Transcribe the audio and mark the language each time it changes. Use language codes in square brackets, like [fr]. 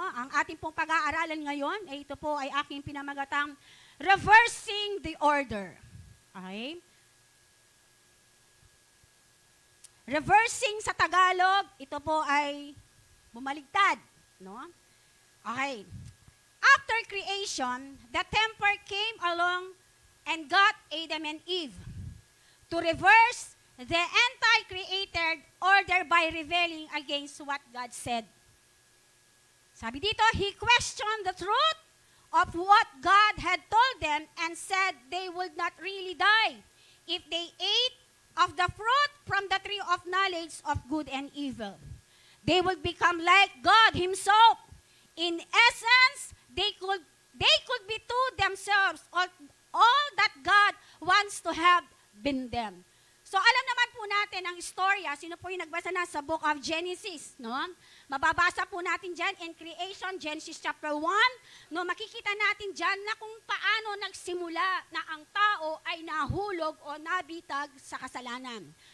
[tl] Ang ating pong pag-aaralan ngayon, ito po ay aking pinamagatang [en] reversing the order. [tl] Okay? Reversing sa Tagalog, ito po ay bumaligtad, no? Okay. [en] After creation, the tempter came along and got Adam and Eve to reverse the anti-created order by rebelling against what God said. [tl] Sabi dito, [en] he questioned the truth of what God had told them and said they would not really die if they ate of the fruit from the tree of knowledge of good and evil. They would become like God Himself. In essence, they could be to themselves all that God wants to have been them. [tl] So alam naman po natin ang istorya, sino po yung nagbasa na sa book of Genesis, no? Mababasa po natin dyan in creation, Genesis chapter 1, no? Makikita natin dyan na kung paano nagsimula na ang tao ay nahulog o nabitag sa kasalanan.